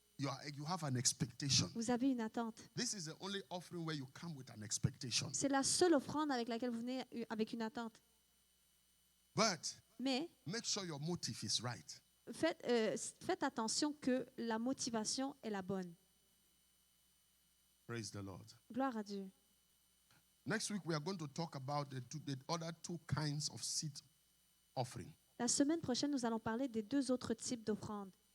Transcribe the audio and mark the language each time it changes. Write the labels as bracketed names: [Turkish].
[English] You have an expectation. [French] Vous avez une attente. [English] This is the only offering where you come with an expectation. [French] C'est la seule offrande avec laquelle vous venez avec une attente. [English] But [French] Mais [English] make sure your motive is right. [French] faites attention que la motivation est la bonne. [English] Praise the Lord. [French] Gloire à Dieu. [English] Next week, we are going to talk about the other two kinds of seed offering. [French] La semaine prochaine, nous allons parler des deux autres types d'offrandes.